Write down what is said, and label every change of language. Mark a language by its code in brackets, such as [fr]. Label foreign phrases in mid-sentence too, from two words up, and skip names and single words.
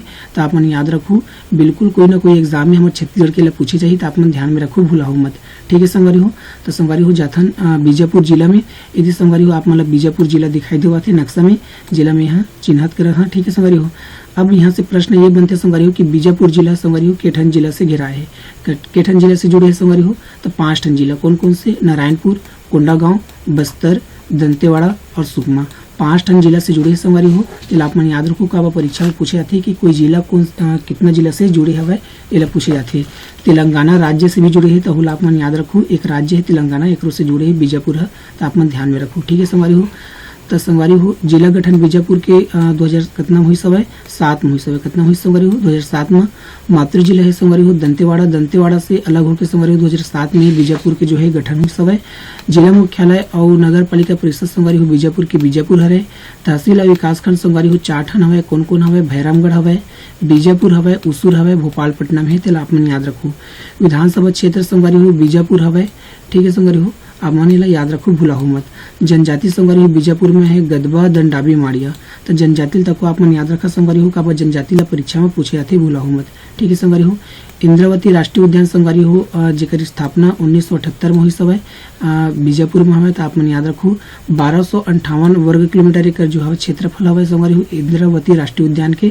[hne] तो आप मन याद रखो, बिल्कुल कोई ना कोई एग्जाम में हमारे छत्तीसगढ़ के लिए पूछे चाहिए। तो आप मन ध्यान में रखो, भूलाओ मत। ठीक है संगवारी हो। तो संगवारी हो जाथन बीजापुर जिला में, यदि संगवारी हो आप मतलब बीजापुर जिला दिखाई देवा थे नक्शा में, जिला में यहाँ चिन्हित कर। हाँ ठीक है संगवारी हो। अब यहाँ से प्रश्न ये बनते संगवारी हो कि बीजापुर जिला संगवारी हो केठन जिला से घिरा है। केठन जिला से जुड़े है संगवारी हो। तो 5 ठन जिला कौन कौन से? नारायणपुर, कोंडागांव, बस्तर, दंतेवाड़ा और सुकमा। 5 ठन जिला से जुड़े है संगवारी हो। जिला आप मन याद रखो का परीक्षा में पूछे जाते कि कोई जिला कितना जिला से जुड़े हवे एला पूछे जाते। तेलंगाना राज्य से भी जुड़े है। तो आप मन याद रखो एक राज्य है तेलंगाना, एक से जुड़े है बीजापुर है। तो आप मन ध्यान में रखो। ठीक है संगवारी हो। तो संगवारी हो जिला गठन बीजापुर के 2000 कितना हुई सब है 7 में हुई सब है। कितना हुई संगवारी हो 2007 में। मातृ जिला है संगवारी हो दंतेवाड़ा। दंतेवाड़ा से अलग होकर संगवारी हो 2007 में बीजापुर के जो है गठन हुई सब है। जिला मुख्यालय और नगर पालिका परिषद संगवारी हो बीजापुर के बीजापुर हरे। तहसील और विकास खंड संगवारी हो 4 ठन हवे। कौन कौन हवे? भैरमगढ़ हवे, बीजापुर हवे, उसूर हवे, भोपालपट्टनम है। तेला आप मन याद रखो। विधानसभा क्षेत्र संगवारी हो बीजापुर हवे। ठीक है संगवारी हो। आप मन ला याद रखो, भूलाओ मत। जनजाति संगवारी हो बीजापुर में है गदबा, दंडाबी, माड़िया। तो जनजाति तक को आप मन याद रखा संगवारी हो का जनजाति ला परीक्षा में पूछे जाते, भूलाओ मत। ठीक है संगवारी हो। इंद्रावती राष्ट्रीय उद्यान संगवारी हो जेकर स्थापना 1978 में हुई सब है बीजापुर में हवे। तो आप मन याद रखो 1258 वर्ग किलोमीटर एक जो है क्षेत्रफल हवे संगवारी हो इंद्रावती राष्ट्रीय उद्यान के।